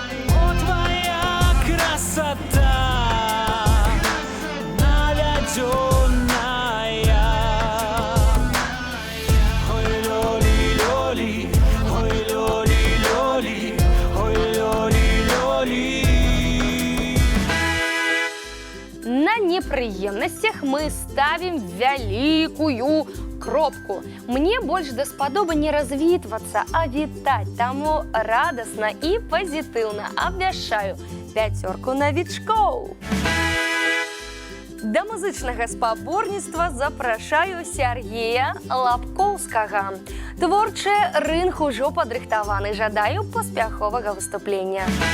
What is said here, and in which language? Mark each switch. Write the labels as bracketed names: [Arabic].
[Russian] О, твоя красота наведенная. Ой, лёли, лёли, ой, лёли, лёли, ой, лёли, лёли. [Belarusian] На непрыемнасцях мы ставім вялікую кропку. Мне больш даспадоба не развітвацца, а вітаць, таму радасна і пазітыўна абвяшчаю 5 навічкоў. Да музычнага спаборніцтва запрашаю Сергея Лапкоўскага. Творчы рынг ужо падрыхтаваны. Жадаю паспяховага выступлення.